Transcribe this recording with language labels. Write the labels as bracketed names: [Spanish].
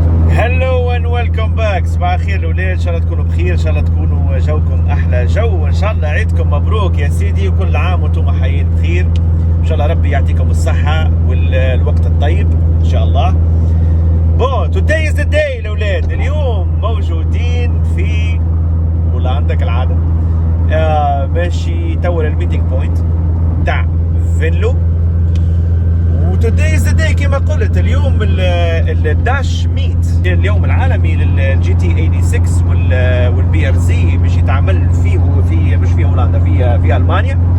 [English] Hello and welcome back. [Arabic] صباح الخير الاولاد، ان شاء الله تكونوا بخير، ان شاء الله تكونوا جوكم احلى جو، وان شاء الله عيدكم مبروك يا سيدي، وكل عام وانتم حيين بخير. ان شاء الله ربي يعطيكم الصحه والوقت الطيب ان شاء الله. [English] بون today is the day [Arabic] الاولاد. اليوم موجودين في هولندا كالعاده، ماشي توا الميتينج بوينت تاع فينلو. [English] وتوداي is the day [Arabic] كما قلت، اليوم الداش ميت، اليوم العالمي للجي تي 86 والبي ار زي، باش يتعمل فيه في مش في هولندا، في المانيا.